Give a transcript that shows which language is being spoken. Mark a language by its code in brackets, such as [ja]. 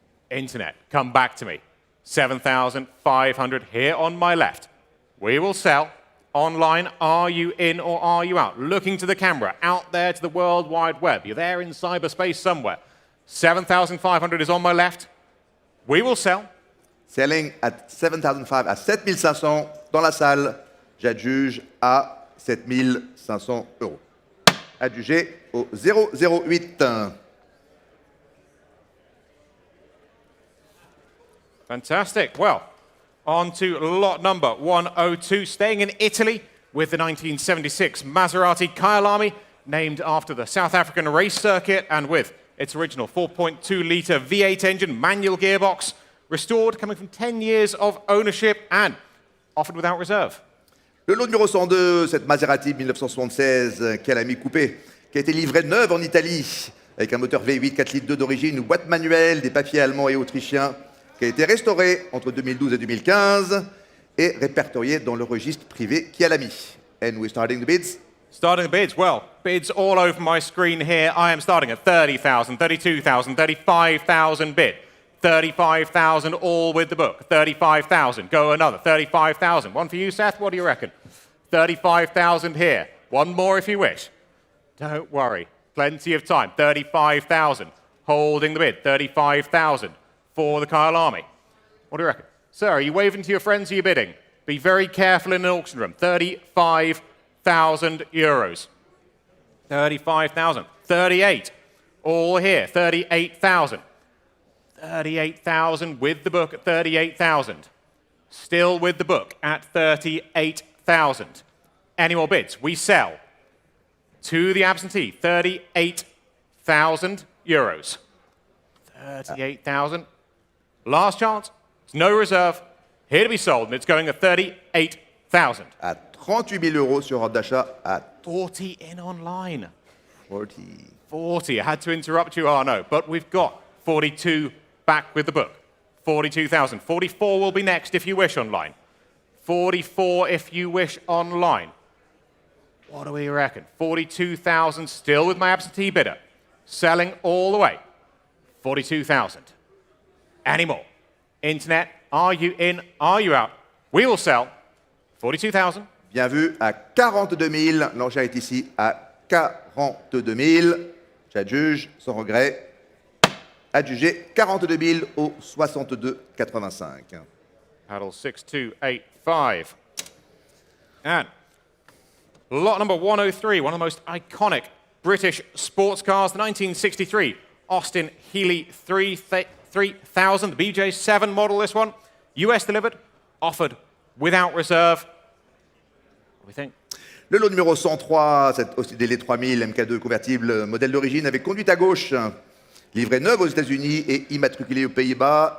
[en] Internet, come back to me. 7,500 here on my left. We will sell. Online, are you in or are you out? Looking to the camera, out there to the World Wide Web. You're there in cyberspace somewhere. 7,500 is on my left. We will sell. Selling at [fr] 7,500 à 7,500 dans la salle. J'adjuge à 7,500 euros. Adjugé au 008. [en] Fantastic. Well, on to lot number 102, staying in Italy with the 1976 Maserati Kyalami, named after the South African race circuit and with its original 4.2-litre V8 engine, manual gearbox, restored, coming from 10 years of ownership and offered without reserve. [fr] Le lot numéro 102, cette Maserati 1976 Kyalami coupé, qui a été livrée neuve en Italie, avec un moteur V8 4 litres 2 d'origine, une boîte manuelle, des papiers allemands et autrichiens, qui a été restauré entre 2012 et 2015 et répertorié dans le registre privé Kyalami. [en] And we're starting the bids. Starting the bids, well, bids all over my screen here. I am starting at 30,000, 32,000, 35,000 bid. 35,000 all with the book. 35,000, go another. 35,000. One for you, Seth, what do you reckon? 35,000 here. One more if you wish. Don't worry, plenty of time. 35,000, holding the bid. 35,000. For the Kyalami. What do you reckon? Sir, are you waving to your friends or are you bidding? Be very careful in an auction room. 35,000 euros. 35,000. 38. All here. 38,000. 38,000 with the book at 38,000. Still with the book at 38,000. Any more bids? We sell. To the absentee. 38,000 euros. 38,000. Last chance, it's no reserve, here to be sold, and it's going at 38,000. [fr] À 38 000 euros sur ordre d'achat à [en] 40 in online. 40. 40, I had to interrupt you, Arno, but we've got 42 back with the book. 42,000. 44 will be next if you wish online. 44 if you wish online. What do we reckon? 42,000 still with my absentee bidder. Selling all the way. 42,000. Any more? Internet, are you in? Are you out? We will sell. 42,000. [fr] Bien vu, à 42 000. L'enchère est ici à 42 000. J'adjuge, sans regret. Adjugé 42 000 au 62,85. [en] Paddle 6285. And lot number 103, one of the most iconic British sports cars, the 1963 Austin Healey 3000, the BJ7 model, this one. US delivered, offered without reserve. What do we think? [fr] Le lot numéro 103, c'est aussi des DL3000 MK2 convertible, modèle d'origine avec conduite à gauche. Livré neuve aux États-Unis et immatriculé aux Pays-Bas.